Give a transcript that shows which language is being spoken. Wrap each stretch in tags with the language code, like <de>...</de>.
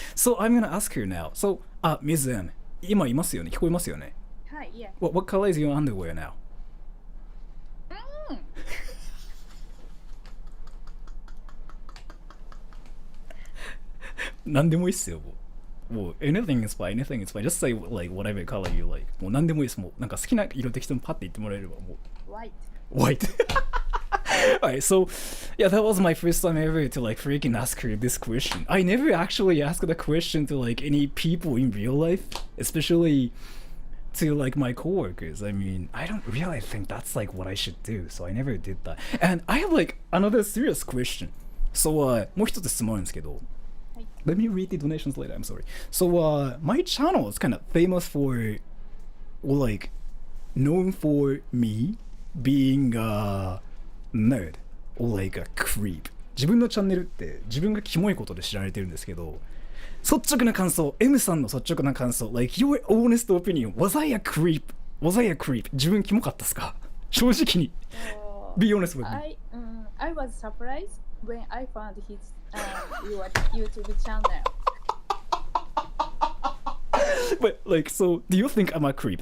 <en>So I'm gonna ask her now. So, Ms. M,</en> <ja>今いますよね?聞こえますよね?</ja> <en>Hi, yeah. What color is your underwear now?</en> <ja>何でもいいっすよ。</ja> <en>もう anything is fine, anything is fine. Just say like whatever color you like.</en> <ja>もう何でもいいです。もうなんか好きな色適当にパッて言ってもらえればもう。</ja> <en>White. White. Alright, so yeah, that was my first time ever to like freaking ask her this question. I never actually asked the question to like any people in real life, especially to like my coworkers. I mean, I don't really think that's like what I should do, so I never did that. And I have like another serious question.</en> <ja>So もう一つ質問あるんですけど。</ja> <en>Let me read the donations later, I'm sorry. So my channel is kind of famous for, or like known for me being a nerd or like a creep.</en> <ja>自分のチャンネルって自分がキモいことで知られてるんですけど、率直な感想、M さんの率直な感想、</ja> <en>like your honest opinion, was I a creep Was I a creep?</en> <ja>自分キモかったっすか？正直に。</ja> <en>So, Be honest with me. I was surprised when I found his your YouTube channel. But like, so do you think I'm a creep?</en>